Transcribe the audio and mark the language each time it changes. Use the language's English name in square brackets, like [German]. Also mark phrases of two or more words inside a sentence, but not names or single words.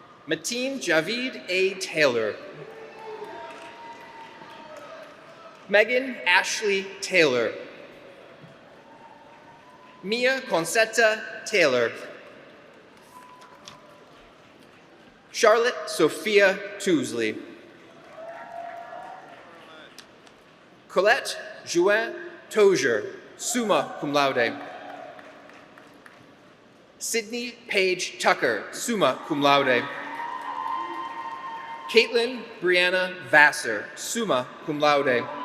[English] Mateen Javid A. Taylor. Megan Ashley Taylor. Mia Concetta Taylor. Charlotte Sophia Tousley. Colette Joanne Tozier, [Latin] summa cum laude. [English] Sydney Paige Tucker, [Latin] summa cum laude. [English] Caitlin Brianna Vassar, [Latin] summa cum laude.